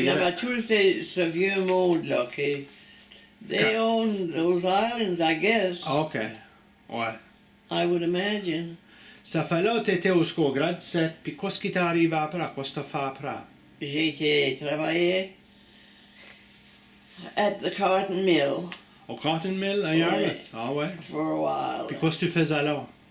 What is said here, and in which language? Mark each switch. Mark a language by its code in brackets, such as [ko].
[fr] Il y avait tout ce vieux monde-là qui... [en] They owned those islands, I guess. [fr] OK, ouais. [en] I would imagine. [fr] Ça fait là, t'étais au grade 7, puis qu'est-ce qui t'est arrivé après? Qu'est-ce que t'as fait après? J'ai été travailler [en] at the cotton mill [fr] Au Cotton Mill, à Yarmouth? Ah ouais? [en] for a while. [fr] Puis qu'est-ce que tu faisais là?